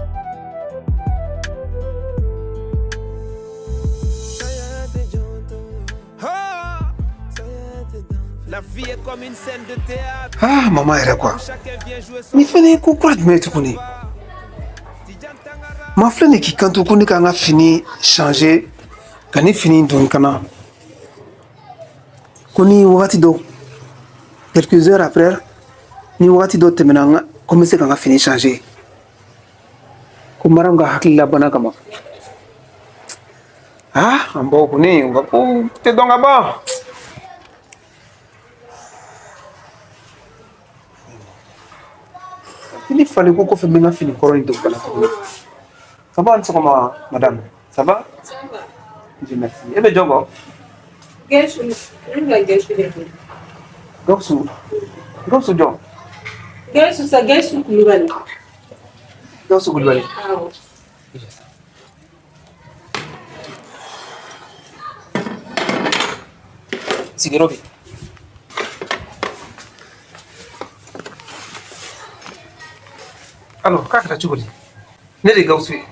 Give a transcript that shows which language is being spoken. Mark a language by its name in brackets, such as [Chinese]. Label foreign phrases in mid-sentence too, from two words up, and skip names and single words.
[Bambara] ah maman yɛrɛ quoi nin fɛnɛ ye ko kura jumɛn ye tuguni ma filɛ nin k'i kanto ko ne ka n ka fini changer ka ni fini don ka na ko ni wagati dɔ [French] quelques heures après [Bambara] ni wagati dɔ tɛmɛna n ka ko n bɛ se ka n ka fini changer ko maram ka hakilila bana kama ah an baw kɔni u ka ko tɛ dɔn ka ban fini falen ko kɔfɛ n bɛ n ka fini kɔrɔ in don bana tuguni [French] ça va [Bambara] ni sɔgɔma [French] madame ça va Dieu merci [Bambara] e bɛ jɔn kɔ Gawusu Gawusu jɔn Gawusu Kulubali. Gawusu Kulubali sigiyɔrɔ bɛ alors k'a kɛra cogo di ne de ye Gawusu ye